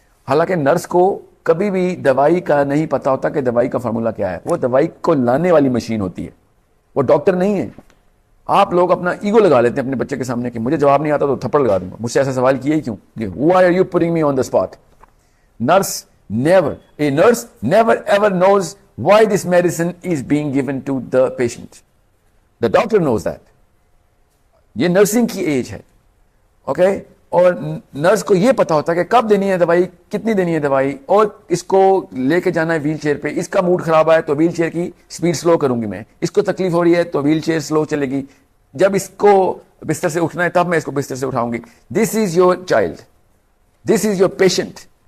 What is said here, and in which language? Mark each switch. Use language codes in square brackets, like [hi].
[ur] حالانکہ نرس کو کبھی بھی دوائی کا نہیں پتا ہوتا کہ دوائی کا فارمولا کیا ہے. وہ دوائی کو لانے والی مشین ہوتی ہے, وہ ڈاکٹر نہیں ہے. آپ لوگ اپنا ایگو لگا لیتے ہیں اپنے بچے کے سامنے کہ مجھے جواب نہیں آتا تو تھپڑ لگا دوں گا, مجھ سے ایسا سوال کیا ہی کیوں, [en] why are you putting me on the spot. A nurse never ever knows why this medicine is being given to the patient. The doctor knows that. [ur] یہ نرسنگ کی ایج ہے, اوکے. اور نرس کو یہ پتا ہوتا ہے کہ کب دینی ہے دوائی, کتنی دینی ہے دوائی, اور اس کو لے کے جانا ہے ویل چیئر پہ. اس کا موڈ خراب ہے تو ویل چیئر کی سپیڈ سلو کروں گی میں. اس کو تکلیف ہو رہی ہے تو ویل چیئر سلو چلے گی. جب اس کو بستر سے اٹھنا ہے تب میں اس کو بستر سے اٹھاؤں گی. [en] This is your child, this is your patient.